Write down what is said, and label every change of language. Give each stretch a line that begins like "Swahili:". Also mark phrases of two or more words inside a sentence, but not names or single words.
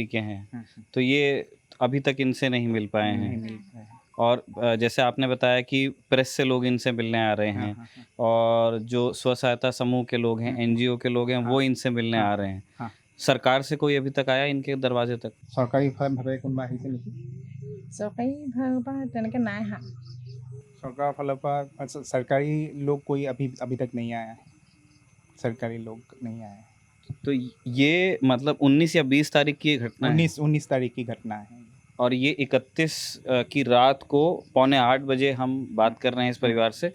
Hindi: के हैं। तो ये अभी तक इनसे नहीं मिल पाए हैं। और जैसे आपने बताया कि प्रेस से लोग इनसे मिलने आ रहे हैं, और जो स्व सहायता समूह के लोग हैं, एनजीओ के लोग हैं, वो इनसे मिलने आ रहे हैं। सरकार से कोई अभी तक आया इनके दरवाजे तक?
Assamese: চৰকাৰীভাৱে কোনোবা আহিছে নেকি? চৰকাৰীভাগৰ পৰা তেনেকৈ নাই অহা।
Hindi: सरकार फालर पर सरकारी लोग कोई अभी तक नहीं आया है। सरकारी लोग नहीं आए हैं। तो ये मतलब 19 या 20 तारीख की ये घटना है 19 तारीख की घटना है। और ये 31 की रात को 7:45 बजे हम बात कर रहे हैं इस परिवार से।